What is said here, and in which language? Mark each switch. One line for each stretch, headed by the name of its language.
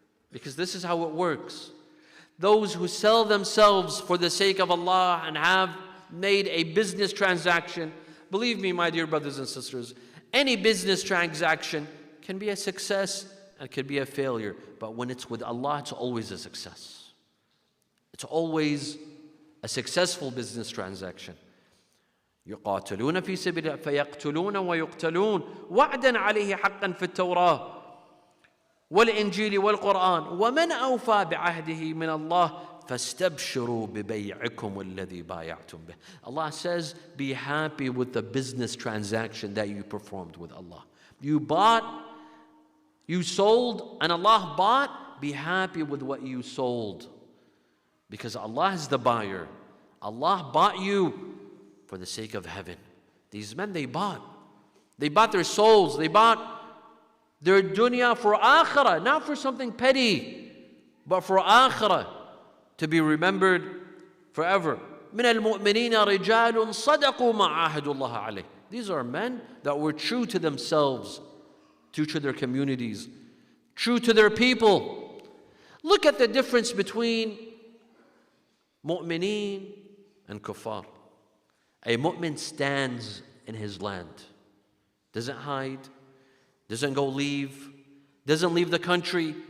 English: Because this is how it works. Those who sell themselves for the sake of Allah and have made a business transaction, believe me, my dear brothers and sisters, any business transaction can be a success and can be a failure. But when it's with Allah, it's always a success. It's always a successful business transaction.
Arabic: يقاتلون في سبيل الله فيقتلون ويقتلون وعدا عليه حقا في التوراة والإنجيل والقرآن ومن أوفى بعهده من الله فاستبشروا ببيعكم الذي بايعتم به.
English: Allah says, be happy with the business transaction that you performed with Allah. You bought, you sold, and Allah bought. Be happy with what you sold, because Allah is the buyer. Allah bought you for the sake of heaven. These men, they bought their souls, they bought their dunya for akhirah, not for something petty, but for akhirah, to be remembered forever.
Arabic: من المؤمنين رجال صدقوا ما عاهدوا الله عليه.
English: These are men that were true to themselves, true to their communities, true to their people. Look at the difference between mu'mineen and kuffar. A mu'min stands in his land, doesn't hide, doesn't go leave, doesn't leave the country.